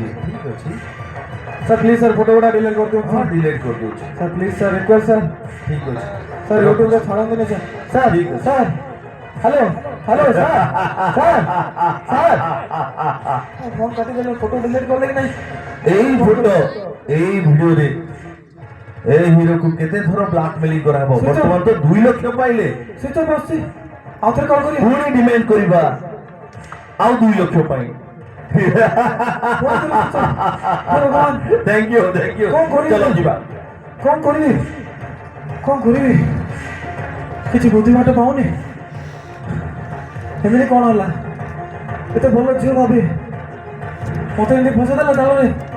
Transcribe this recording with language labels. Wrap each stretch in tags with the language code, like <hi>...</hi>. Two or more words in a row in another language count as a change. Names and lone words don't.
<or>ଠିକ ଅଛି</or> <en>sir please sir photo</en> <or>ଗୁଡ଼ା ଡିଲିଟ୍ କରିଦିଅନ୍ତୁ ହଁ ଡିଲିଟ୍ କରିଦେଉଛି</or> <en>sir please sir request sir</en> <or>ଠିକ ଅଛି ସାର୍ ୟୁଟ୍ୟୁବରେ ଛାଡ଼ନ୍ତୁନି</or> <en>sir sir</en> <or>ଠିକ୍ ଅଛି।</or> <en>sir hello hello sir sir sir phone</en> <or>କାଟିଦେଲେ ଫଟୋ ଡିଲିଟ୍ କଲେ କି ନାହିଁ এই ফটো এই ভিডিওরে এই হিରୋକୁ କେତେ ଥର ବ୍ଲାକମେଲିଂ କରାହବ ବର୍ତ୍ତମାନ ତ 2 ଲକ୍ଷ ପାଇଲେ</or> <en>switch off</en> <or>ଆସୁଛି ଆଉ ଥରେ କଲ୍ କରିବି ପୁଣି ଡିମାଣ୍ଡ କରିବା ଆଉ 2 ଲକ୍ଷ ପାଇଁ ଭଗବାନ</or> <en>thank you</en> <or>କଣ କରିବି? ଚାଲ ଯିବା କଣ କରିବି କିଛି ବୁଦ୍ଧି ବାଟ ପାଉନି ଏମିତି କଣ ହେଲା ଏତେ ଭଲ ଝିଅ ଭାବି ମତେ ଏମିତି ଫସେଇଦେଲା ତାଳରେ</or>